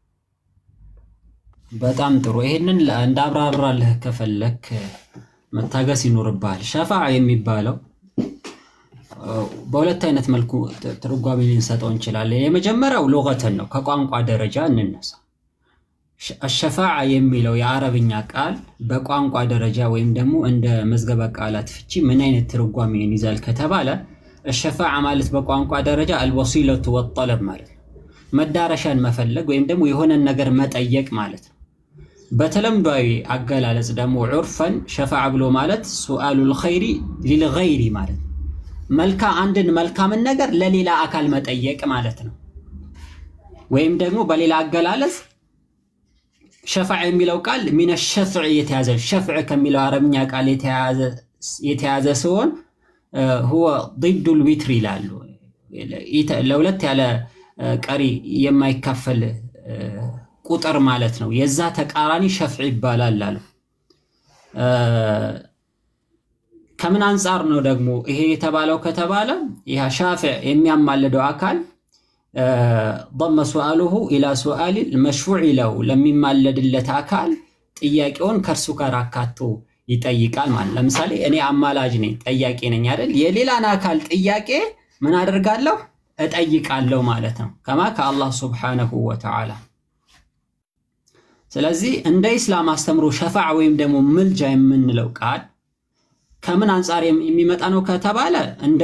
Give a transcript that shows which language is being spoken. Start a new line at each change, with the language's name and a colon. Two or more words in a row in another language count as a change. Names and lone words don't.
Amharic: በጣም ጥሩ ይሄንን እንዳብራራልህ ከፈለክ መታገስ ይኖርባል ሸፋዓ የሚባለው በሁለት አይነት መልኩ ትርጓሜ ልንሰጠው እንችላለን የመጀመሪያው ሉገተን ነው ከቋንቋ ደረጃ እንነሳ الشفاعة የሚለው የአረብኛ ቃል በቋንቋ ደረጃ ወይም ደግሞ እንደ መዝገበ ቃላት ፍቺ ምን አይነት ትርጓሜን ይዛል ከተባለ الشفاعة ማለት በቋንቋ ደረጃ
Arabic: الوسيلة والطلب
Amharic: ማለት መዳረሻን መፈለግ ወይም ደግሞ የሆነ ነገር መጠየቅ ማለት ነው በተለምዷዊ አገላለጽ ደግሞ ዑርፈን ሸፋዓ ብሎ ማለት
Arabic: سؤال الخير للغير
Amharic: ማለት አንድን መልካም ነገር ለሌላ አካል መጠየቅ ማለት ነው ወይም ደግሞ በሌላ አገላለጽ ሸፋዓ የሚለው ቃል
Arabic: من الشفع
Amharic: የተያዘ ሸፍዕ ከሚለው አረብኛ ቃል የተያዘ ሲሆን
Arabic: هو ضد الوتر
Amharic: ይላሉ ለሁለት ያለ ቀሪ የማይካፈል ቁጥር ማለት ነው የዛ ተቃራኒ ሸፍዕ ይባላል አሉ ከምን አንፃር ነው ደግሞ ይሄ የተባለው ከተባለ ያ ሻፊዕ የሚያማልደው አካል
Arabic: ضم سؤاله الى سؤال المشفوع له
Amharic: ለሚማለድለት አካል ጥያቄውን ከርሱ ጋር አካቶ ይጠይቃል ማለት ለምሳሌ እኔ አማላጅ ነኝ ጠያቂ ነኝ አይደል የሌላን አካል ጥያቄ ምን አደርጋለሁ እጠይቃለሁ ማለት ነው ከማ ከአላህ
Arabic: سبحانه وتعالى
Amharic: ስለዚህ እንደ ኢስላም አስተምሮ ሸፋዓ ወይም ደግሞ ምልጃ የምንለው ቃል ከምን አንፃር የሚመጣ ነው ከተባለ እንደ